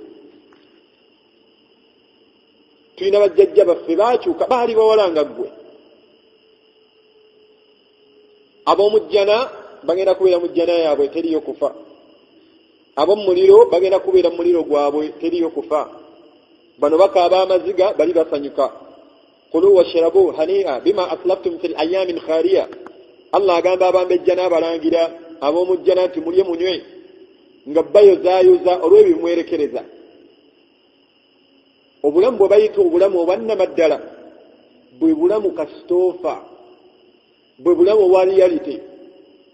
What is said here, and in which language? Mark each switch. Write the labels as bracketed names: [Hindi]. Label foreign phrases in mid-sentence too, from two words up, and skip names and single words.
[Ganda] Tulina bajjajja baffe baakyuka, baali bawala nga ggwe. Ab'omujjana bagenda kubeera mu jjana yaabwe, teriyo kufa. Ab'omu muliro bagenda kubeera mu muliro gwabwe, teriyo kufa. Bano bakaaba amaziga, bali basanyuka. [Arabic] كلوا واشربوا هنيئا بما أسلفتم في الأيام الخالية. [Ganda] Allah agamba abambejjana abalangira ab'omujjana nti mulye munywe nga bayozaayoza olw'ebimwerekereza. Obulamu bwe bayita obulamu obwannamaddala bwe bulamu kasitoofa, bwe bulamu obwa reality.